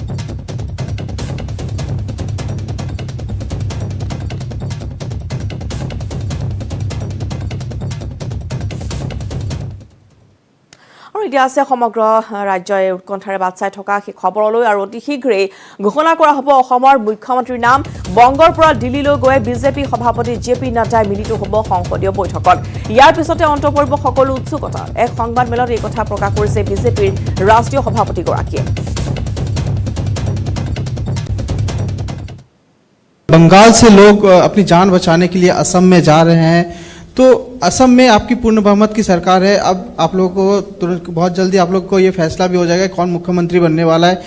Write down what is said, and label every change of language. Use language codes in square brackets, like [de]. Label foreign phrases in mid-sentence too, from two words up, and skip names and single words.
[as] আৰু এতিয়া আছে সমগ্ৰ ৰাজ্যই উৎকণ্ঠাৰে বাট চাই থকা সেই খবৰলৈ আৰু অতি শীঘ্ৰেই ঘোষণা কৰা হ'ব অসমৰ মুখ্যমন্ত্ৰীৰ নাম। বংগৰ পৰা দিল্লীলৈ গৈ বিজেপি সভাপতি জে.পি. নাড্ডাই মিলিত হ'ব সংসদীয় বৈঠকত। ইয়াৰ পিছতে অন্ত পৰিব সকলো উৎসুকতা। এক সংবাদমেলত এই কথা প্ৰকাশ কৰিছে বিজেপিৰ ৰাষ্ট্ৰীয় সভাপতিগৰাকীয়ে। [hi] बंगाल से लोग अपनी जान बचाने के लिए असम में जा रहे हैं, तो असम में आपकी पूर्ण बहुमत की सरकार है। अब आप लोगों को तुरंत बहुत जल्दी आप लोग को ये फैसला भी हो जाएगा कौन मुख्यमंत्री बनने वाला है।